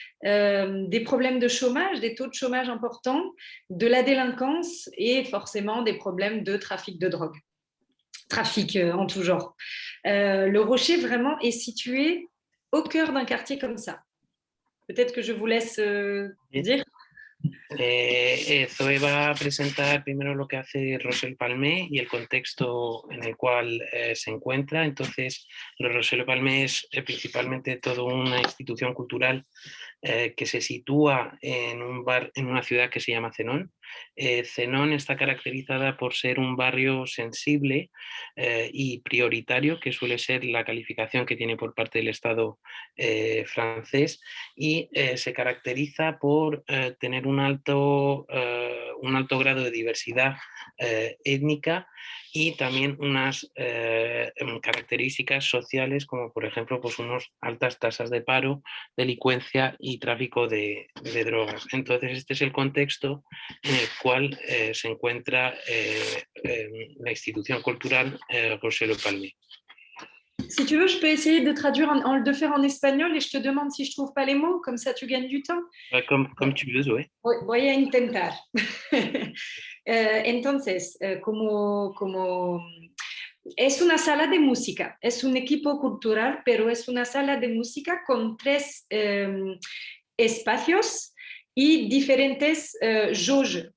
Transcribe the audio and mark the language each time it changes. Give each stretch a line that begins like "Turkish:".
French: des problèmes de chômage, des taux de chômage importants, de la délinquance et forcément des problèmes de trafic de drogue, trafic en tout genre. Le Rocher vraiment est situé au cœur d'un quartier comme ça. Peut-être que je vous laisse dire.
Spanish: Zoe va a presentar primero lo que hace Rosell Palmé y el contexto en el cual se encuentra. Entonces, Rosell Palmé es principalmente toda una institución cultural que se sitúa en una ciudad que se llama Zenón. Zenón está caracterizada por ser un barrio sensible y prioritario, que suele ser la calificación que tiene por parte del Estado francés, y se caracteriza por tener un alto grado de diversidad étnica y también unas características sociales, como por ejemplo pues unas altas tasas de paro, delincuencia y tráfico de drogas. Entonces este es el contexto en el cual se encuentra la institución cultural Rosell Palmé.
French: Si tu veux, je peux essayer de traduire, de faire en espagnol et je te demande si je ne trouve pas les mots, comme ça tu gagnes du temps. Comme tu veux, Zoé.
Spanish: Voy a intentar. Entonces, como es una sala de música, es un equipo cultural, pero es una sala de música con 3 espacios y diferentes jauges.